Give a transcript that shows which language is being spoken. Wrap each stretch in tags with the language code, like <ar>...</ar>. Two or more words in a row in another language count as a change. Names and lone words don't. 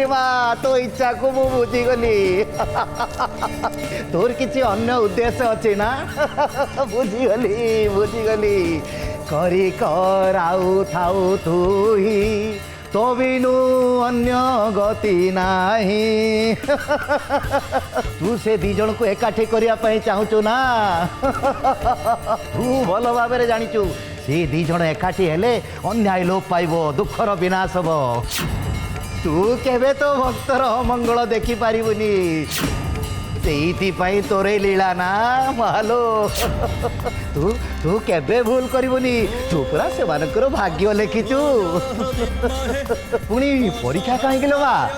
<or>ମା ତୋ ଇଚ୍ଛା କୁ ମୁ ବୁଝିଗଲି ତୋର କିଛି ଅନ୍ୟ ଉଦ୍ଦେଶ୍ୟ ଅଛି ନା ବୁଝିଗଲି କରି କର ଆଉ ଥାଉ ତୁ ତ ବିନୁ ଅନ୍ୟ ଗତି ନାହିଁ ତୁ ସେ ଦି ଜଣକୁ ଏକାଠି କରିବା ପାଇଁ ଚାହୁଁଛୁ ନା ତୁ ଭଲ ଭାବରେ ଜାଣିଛୁ ସେ ଦି ଜଣ ଏକାଠି ହେଲେ ଅନ୍ୟାୟ ଲୋପ ପାଇବ ଦୁଃଖର ବିନାଶ ହବ ତୁ କେବେ ତ ଭକ୍ତର ଅମଙ୍ଗଳ ଦେଖିପାରିବୁନି ସେଇଥିପାଇଁ ତୋରେ ଲୀଳା ନା ମାଲୋ ତୁ ତୁ କେବେ ଭୁଲ କରିବୁନି ତୁ ପୁରା ସେମାନଙ୍କର ଭାଗ୍ୟ ଲେଖିଛୁ ପୁଣି ପରୀକ୍ଷା କାହିଁକି ଲୋ ମା</or>